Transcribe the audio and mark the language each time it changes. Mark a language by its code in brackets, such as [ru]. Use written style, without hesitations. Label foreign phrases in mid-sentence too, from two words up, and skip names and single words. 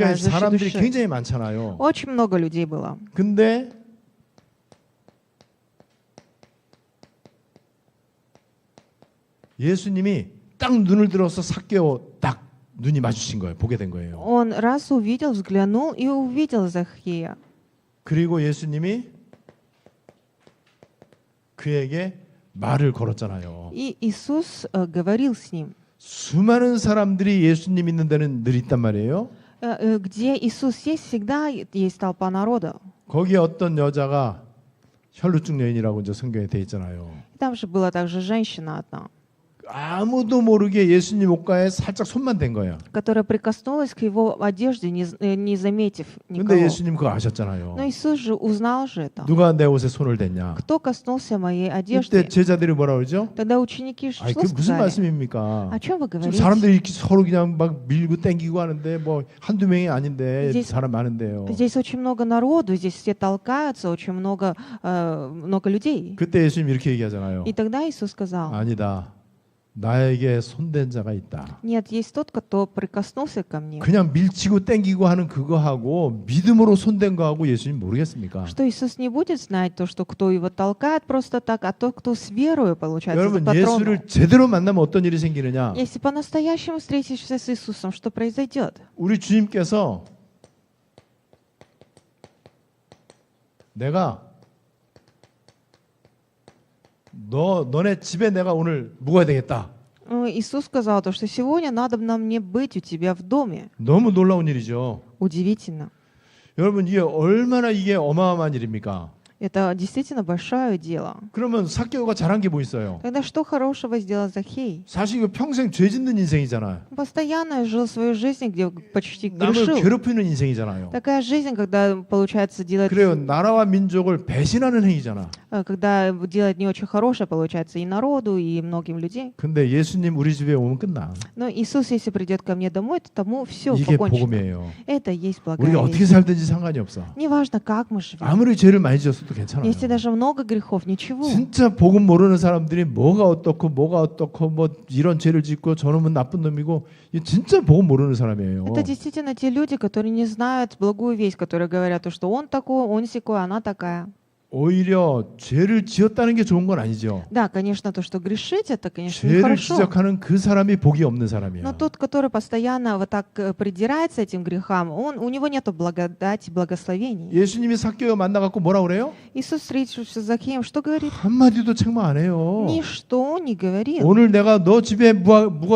[ko] 그러니까 [ru] жажда [ko] 사람들이 [ru] души. [ko] 굉장히 많잖아요. [ru] Очень много людей было. [ko] 근데 예수님이 딱 눈을 들어서 삭개오 딱 눈이 마주친 거예요. 보게 된 거예요. [ru] Он раз увидел, взглянул и увидел Захея. [ko] 그리고 예수님이 그에게 말을 걸었잖아요. [ru] И Иисус говорил с ним. [ko] 수많은 사람들이 예수님 있는 데는 늘 있단 말이에요. [ru] Где Иисус есть, всегда есть толпа народа. [ko] 거기에 어떤 여자가 혈루증 여인이라고 이제 성경에 돼 있잖아요. [ru] Там же была также женщина одна, [ko] 아무도 모르게 예수님 옷가에 살짝 손만 댄 거예요. [ru] которая прикоснулась к его одежде, не заметив [ko] 근데 [ru] никого. [ko] 예수님 그거 아셨잖아요. [ru] Но Иисус же узнал же это. [ko] 누가 내 옷에 손을 댔냐? [ru] Кто коснулся моей [ko] 이때 [ru] одежды? [ko] 제자들이 뭐라 그러죠? [ru] Тогда ученики [ko] 아니 [ru] что [ko] 그 무슨 [ru] сказали? [ko] 말씀입니까? [ru] О чем вы [ko] 지금 [ru] говорите? [ko] 사람들이 이렇게 서로 그냥 막 밀고 땡기고 하는데 뭐 한두 명이 아닌데 [ru] Здесь- [ko] 사람 많은데요. [ru] Здесь очень много народу, здесь все толкаются, очень много людей. [ko] 그때 예수님 이렇게 얘기하잖아요. [ru] И тогда Иисус сказал: [ko] 아니다. 나에게 손댄 자가 있다. [ru] нет, есть тот, кто прикоснулся ко мне. [ko] 그냥 밀치고 땡기고 하는 그거하고 믿음으로 손댄 거하고 예수님 모르겠습니까? [ru] Что Иисус не будет знать то, что кто его толкает просто так, а тот, кто с верою, получается, за [ko] 여러분 [ru] патроном. [ko] 예수를 제대로 만나면 어떤 일이 생기느냐? [ru] Если по-настоящему встретишься с Иисусом, что произойдет? [ko] 우리 주님께서 내가 너네 집에 내가 오늘 묵어야 되겠다. [ru] Иисус сказал то, что сегодня надо нам мне быть у тебя в доме. [ko] 너무 놀라운 일이죠. [ru] Удивительно. [ko] 여러분 이게 얼마나 이게 어마어마한 일입니까? [ru] Это действительно большое дело. [ko] 그러면 삭개오가 잘한 게 뭐 있어요? [ru] Тогда что хорошего сделал Захей? [ko] 사실 이거 평생 죄 짓는 인생이잖아요. [ru] Он постоянно жил свою жизнь, где почти [ko] 남을 [ru] грешил. [ko] 괴롭히는 인생이잖아요. [ru] Такая жизнь, когда, получается, делает [ko] 그래요. 나라와 민족을 배신하는 행위잖아. [ru] когда делает не очень хорошее, получается, и народу, и многим людям. [ko] 근데 예수님 우리 집에 오면 끝나. [ru] Но Иисус, если придет ко мне домой, то тому все [ko] 이게 [ru] покончено. [ko] 복음이에요. [ru] Это есть благая [ko] 우리가 어떻게 [ru] весть. [ko] 살든지 상관이 없어. [ru] Неважно, как мы живем. [ko] 아무리 죄를 많이 지었어도 괜찮아요. [ru] Если даже много грехов, ничего. [ko] 진짜 복음 모르는 사람들이 뭐가 어떻고 뭐 이런 죄를 짓고 저놈은 나쁜 놈이고 이 진짜 복음 모르는 사람이에요. [ru] Это действительно те люди, которые не знают благую весть, которые говорят, что он такой, он сякой, она такая. [ko] 오히려 죄를 지었다는 게 좋은 건 아니죠. [ru] Да, конечно, то, что грешить, это, конечно, [ko] 죄를 [ru] нехорошо. [ko] 지적하는 그 사람이 복이 없는 [ru] Но [ko] 사람이에요. [ru] тот, который постоянно вот так придирается этим грехам, у него нет благодати, благословений. [ko] 예수님이 삭개오 만나갖고 뭐라 к래요? [ru] Иисус, встретившись с Закхеем, что говорит? [ko] 한마디도 책망 안 해요. [ru] Ничто не говорил. [ko] 오늘 내가 너 집에 묵어야